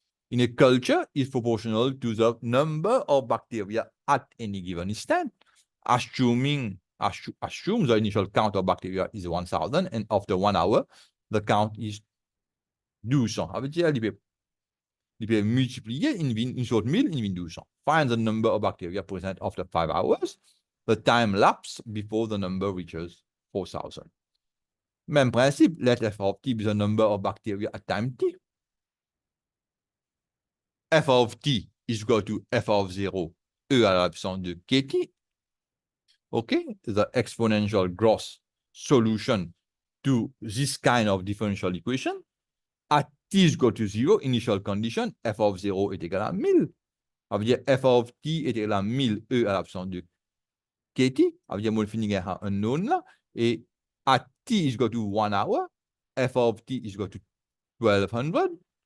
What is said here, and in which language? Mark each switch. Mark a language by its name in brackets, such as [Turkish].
[English] In a culture is proportional to the number of bacteria at any given instant, assume the initial count of bacteria is 1,000, and after 1 hour, the count is 200. [French] Ça veut dire il peut multiplier une sorte 1000, in 1200. [English] Find the number of bacteria present after 5 hours, the time lapse before the number reaches 4,000. [French] Même principe, [English] let f of t be the number of bacteria at time t. F of t is equal to f of 0, [French] e à la puissance de [English] kt. Okay, the exponential growth solution to this kind of differential equation. At t is equal to 0, initial condition, f of 0 [French] est égal à [English] 1000. [French] Ça veut dire f of t est égal à 1000, e à la puissance de kt. Ça veut dire que je finis à un unknown là. [English] Et at t is equal to 1 hour, f of t is equal to 1200.